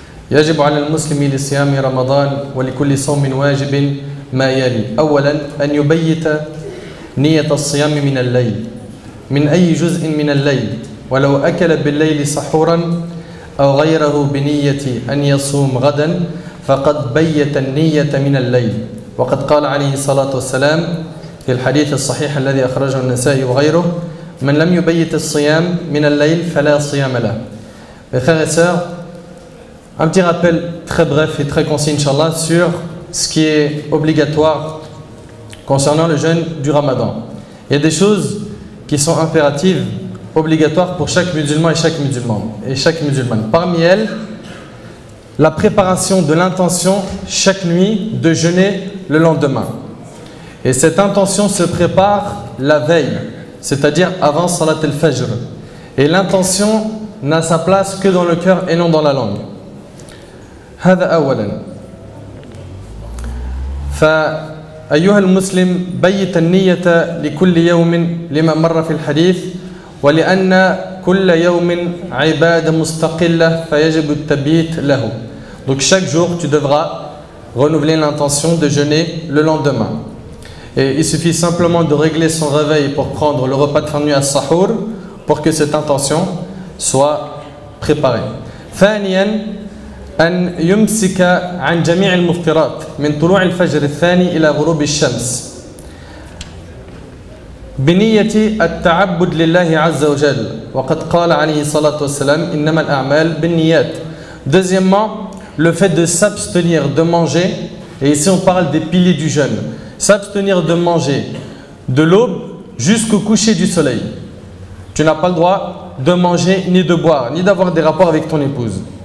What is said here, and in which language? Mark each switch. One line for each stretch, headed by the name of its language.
Arabic: يجب على المسلم لصيام رمضان ولكل صوم واجب ما يلي: أولا أن يبيت نية الصيام من الليل، من أي جزء من الليل، ولو أكل بالليل سحورا أو غيره بنية أن يصوم غدا فقد بيت النية من الليل. وقد قال عليه الصلاة والسلام في الحديث الصحيح الذي أخرجه النسائي وغيره: من لم يبيت الصيام من الليل فلا صيام له.
French: Mes frères et sœurs, un petit rappel très bref et très concis, Inch'Allah, sur ce qui est obligatoire concernant le jeûne du Ramadan. Il y a des choses qui sont impératives, obligatoires pour chaque musulman et chaque musulmane. Parmi elles, la préparation de l'intention chaque nuit de jeûner le lendemain. Et cette intention se prépare la veille, c'est-à-dire avant Salat al-Fajr. Et l'intention n'a sa place que dans le cœur et non dans la langue.
Arabic: هذا أولا. فأيها المسلم بيت النية لكل يوم لما مر في الحديث، ولأن كل يوم عبادة مستقلة فيجب التبييت له.
French: Donc chaque jour tu devras renouveler l'intention de jeûner le lendemain. Et il suffit simplement de régler son réveil pour prendre le repas de fin de nuit à Sahur pour que cette intention soit préparée.
Arabic: ثانيا أن يمسك عن جميع المفطرات من طلوع الفجر الثاني إلى غروب الشمس بنية التعبد لله عز وجل، وقد قال عليه الصلاة والسلام إنما الأعمال بالنيات.
French: Deuxièmement, le fait de s'abstenir de manger, et ici on parle des piliers du jeûne, s'abstenir de manger de l'aube jusqu'au coucher du soleil. Tu n'as pas le droit de manger, ni de boire, ni d'avoir des rapports avec ton épouse.